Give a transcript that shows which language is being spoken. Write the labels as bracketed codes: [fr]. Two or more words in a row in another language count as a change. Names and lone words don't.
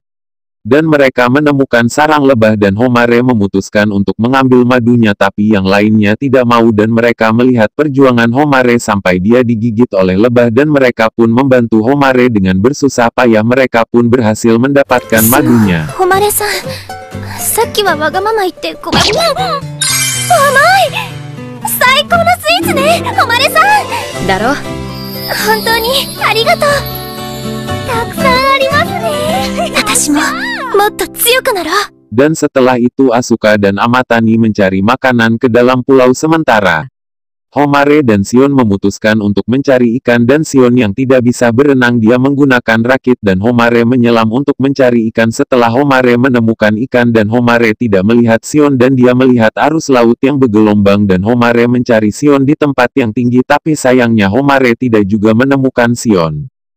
[id] Dan mereka menemukan sarang lebah dan Homare memutuskan untuk mengambil madunya tapi yang lainnya tidak mau dan mereka melihat perjuangan Homare sampai dia digigit oleh lebah dan mereka pun membantu Homare dengan bersusah payah mereka pun berhasil mendapatkan madunya. [ja] Homare-san, さっきはわがまま言ってごめんね。甘い！最高のスイーツね、Homare-san！だろ？本当にありがとう。たくさんありますね。私も。 [id] Dan setelah itu Asuka dan Amatani mencari makanan ke dalam pulau sementara. Homare dan Sion memutuskan untuk mencari ikan dan Sion yang tidak bisa berenang dia menggunakan rakit dan Homare menyelam untuk mencari ikan. Setelah Homare menemukan ikan dan Homare tidak melihat Sion dan dia melihat arus laut yang bergelombang dan Homare mencari Sion di tempat yang tinggi tapi sayangnya Homare tidak juga menemukan Sion.